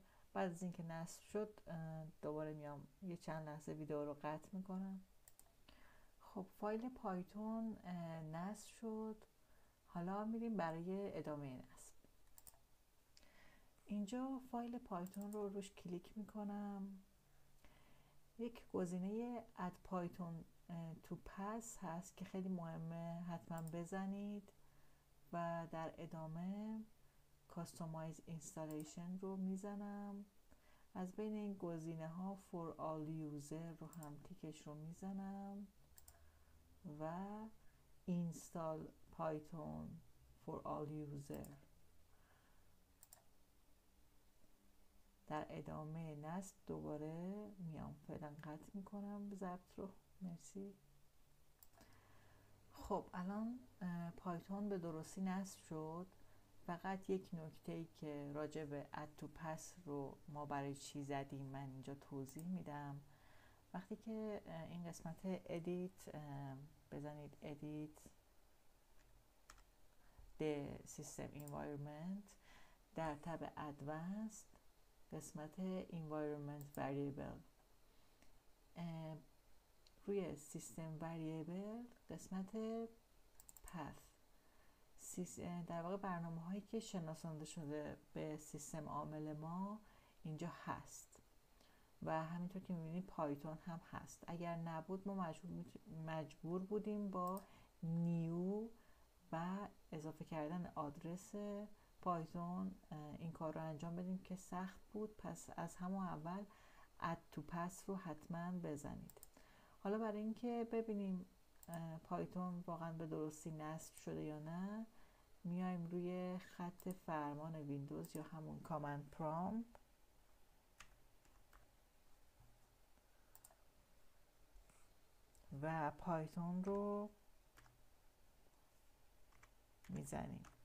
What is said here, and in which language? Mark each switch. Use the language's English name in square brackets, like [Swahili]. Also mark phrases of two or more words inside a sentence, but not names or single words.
[Persian] بعد از اینکه نصب شد دوباره میام یه چند لحظه ویدیو رو قطع میکنم. خب فایل پایتون نصب شد. حالا میریم برای ادامه نصب. اینجا فایل پایتون رو روش کلیک میکنم. یک گزینه [English] add python to pass [Persian] هست که خیلی مهمه، حتما بزنید و در ادامه [English] customize installation [Persian] رو میزنم. از بین این گزینه ها [English] for all user [Persian] رو هم تیکش رو میزنم و [English] install python for all user. [Persian] در ادامه نصب دوباره میام، فعلا قطع میکنم ضبط رو. مرسی. خب الان پایتون به درستی نصب شد. فقط یک نکته‌ای که راجع به [English] add to pass [Persian] رو ما برای چی زدیم من اینجا توضیح میدم. وقتی که این قسمت edit بزنید [English] edit the system environment، [Persian] در تب advanced قسمت [English] environment variable [Persian] روی [English] system variable [Persian] قسمت path، در واقع برنامه هایی که شناسانده شده به سیستم عامل ما اینجا هست و همینطور که میبینید پایتون هم هست. اگر نبود ما مجبور بودیم با نیو و اضافه کردن آدرس پایتون این کار رو انجام بدیم که سخت بود. پس از همون اول [English] add to pass [Persian] رو حتما بزنید. حالا برای اینکه ببینیم پایتون واقعا به درستی نصب شده یا نه، میایم روی خط فرمان ویندوز یا همون [English] command prompt [Persian] و پایتون رو میزنیم.